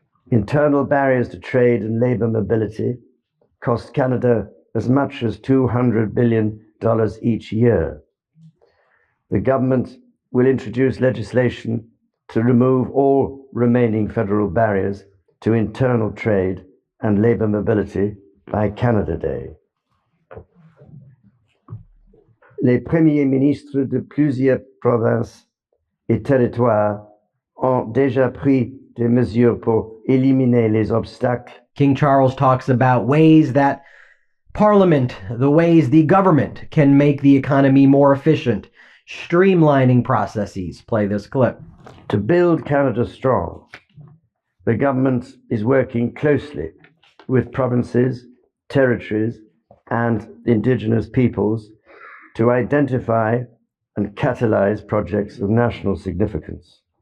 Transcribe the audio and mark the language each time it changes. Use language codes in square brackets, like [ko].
[en] Internal barriers to trade and labour mobility cost Canada as much as $200 billion each year. The government will introduce legislation to remove all remaining federal barriers to internal trade and labour mobility by Canada Day. [fr] Les premiers ministres de plusieurs provinces et territoires ont déjà pris des mesures pour éliminer les obstacles. [en] King Charles talks about ways that Parliament, the ways the government can make the economy more efficient, streamlining processes. Play this clip. To build Canada strong, the government is working closely with provinces, territories, and Indigenous peoples to identify and catalyze projects of national significance.